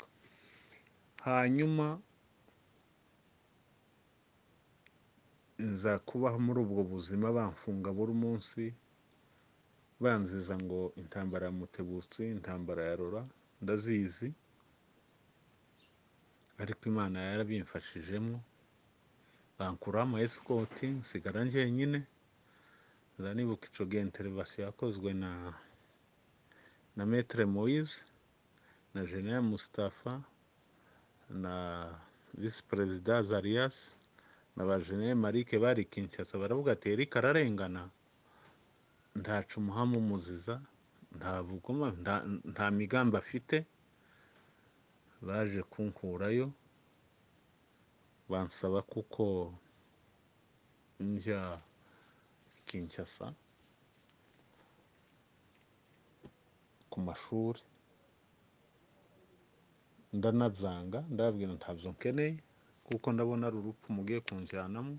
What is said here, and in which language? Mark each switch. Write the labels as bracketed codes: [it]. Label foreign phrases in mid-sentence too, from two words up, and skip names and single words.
[rw] Hanyuma nza kubaho muri ubwo buzima, bamfunga buri munsi, banziza ngo intambara ya Mutebutsi, intambara ya Rora, ndazizi, ariko Imana yarabimfashijemo, bankuraho ama escort, nsigara njyenyine. Ndanibuka ico gihe intervention yakozwe na Maître Moise na General Mustafa na Vice President Zarias na ba General Marike bari Kinshasa. Baravuga ati Eric ararengana, ntacu umuhama umuziza, nta migambi afite. Baje kunkurayo bansaba kuko njya Kinshasa ku mashuri, ndanabyanga, ndababwira ntabyo nkeneye kuko ndabona ari urupfu mugiye kunjyanamo.